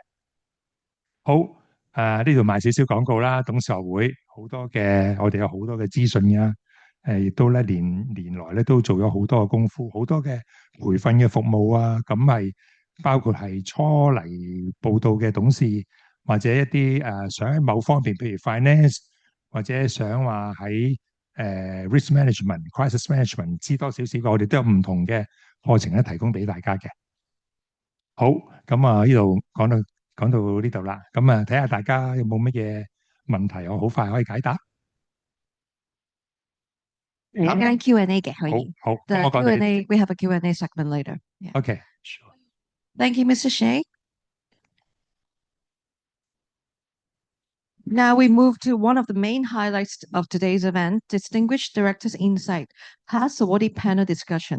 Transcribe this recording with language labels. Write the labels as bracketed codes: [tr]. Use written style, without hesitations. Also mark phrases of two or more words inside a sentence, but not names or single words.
[yue] 好，呢度賣少少廣告啦，董事學會好多嘅，我哋有好多嘅資訊㗎。亦都咧年來咧都做咗好多嘅功夫，好多嘅培訓嘅服務啊，咁係包括係初嚟報到嘅董事，或者一啲想喺某方面，譬如 finance，或者想話喺 [en] risk management、crisis management [yue] 知多少少嘅，我哋都有唔同嘅課程咧提供俾大家嘅。好，咁呢度講到呢度啦，咁睇下大家有冇乜嘢問題，我好快可以解答。間 Q&A 嘅可以。好， The 我講到呢度。 [en] Q&A, we have a Q&A segment later. Yeah. OK， sure. Thank you, Mr. Shea. Now we move to one of the main highlights of today's event, Distinguished Directors Insight, past awardee panel discussion.